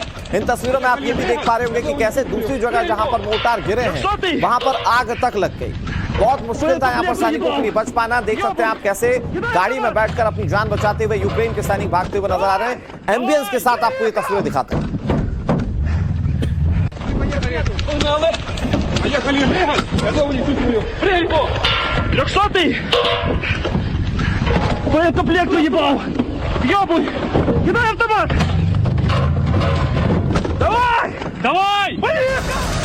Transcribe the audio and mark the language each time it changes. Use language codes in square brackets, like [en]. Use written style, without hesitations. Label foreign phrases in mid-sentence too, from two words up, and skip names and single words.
[hi] इन तस्वीरों में आप ये भी देख पा रहे होंगे कि कैसे दूसरी जगह जहां पर मोर्टार गिरे हैं वहां पर आग तक लग गई। बहुत मुश्किल था यहाँ पर सैनिकों के लिए बच पाना। देख सकते हैं आप कैसे गाड़ी में बैठकर अपनी जान बचाते हुए यूक्रेन के सैनिक भागते हुए नजर आ रहे हैं। एम्बियंस के साथ आपको ये तस्वीरें दिखाते हैं। [ru] Боекомплект уебал! Ёбуй! Кидай автомат! Давай! Давай! Поехали!